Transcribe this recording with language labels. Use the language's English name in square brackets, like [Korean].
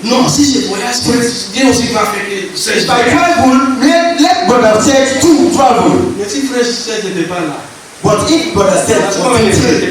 [French] non, si je voyage, Dieu aussi va faire que Serge [English] if I travel, let brother Serge too travel. [French] Mais si frère Serge n'était pas là, [English] But if brother Serge [French] parce que mes frères n'étaient